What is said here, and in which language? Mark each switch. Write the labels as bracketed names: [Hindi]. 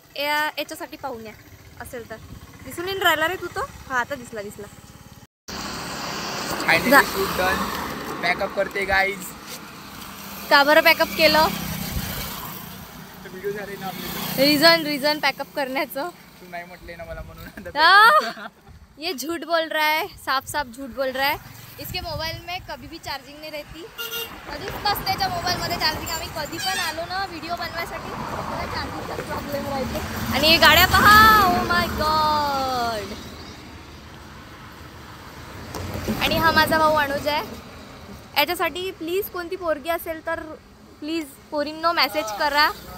[Marathi] याच्यासाठी पाहून या असेल तर. दिसून येऊन राहिला रे तू तो. हा आता दिसला. Shoot done. पॅकअप करते गाईज. का बरं पॅकअप केलं? व्हिडिओ झाले ना आपले. रीजन पॅकअप करण्याचं. तू नाही म्हटले ना मला म्हणून. [Hindi] ये झूठ बोल रहा है, साफ झूठ बोल रहा है. इसके मोबाईल में कभी भी चार्जिंग नाही रहती. [Marathi] कधीच नसते त्याच्या मोबाईलमध्ये चार्जिंग. आम्ही कधी पण आलो ना व्हिडिओ बनवायसाठी त्याला चार्जिंगचा प्रॉब्लेम राहते. आणि हे गाड्या पहा. [English] Oh my god. [Marathi] आणि हा माझा भाऊ अनुज आहे. याच्यासाठी प्लीज कोणती पोरगी असेल तर प्लीज पोरींनो मेसेज करा.